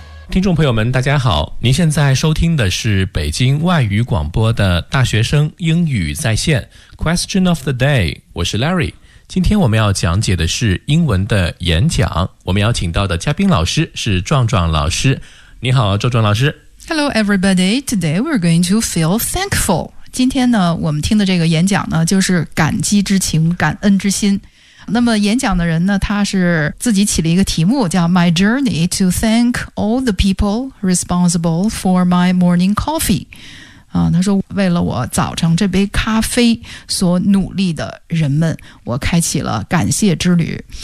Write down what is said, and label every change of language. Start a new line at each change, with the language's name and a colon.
Chinese: 听众朋友们大家好，您现在收听的是北京外语广播的大学生英语在线
English: Question of the day，
Chinese: 我是 Larry。今天我们要讲解的是英文的演讲，我们邀请到的嘉宾老师是壮壮老师。你好，壮壮老师。
English: Hello everybody, today we're going to feel thankful。
Chinese: 今天呢，我们听的这个演讲呢，就是感激之情，感恩之心。那么演讲的人呢，他是自己起了一个题目叫
English: My Journey to Thank All the People Responsible for My Morning Coffee、
Chinese: 他说为了我早上这杯咖啡所努力的人们，我开启了感谢之旅。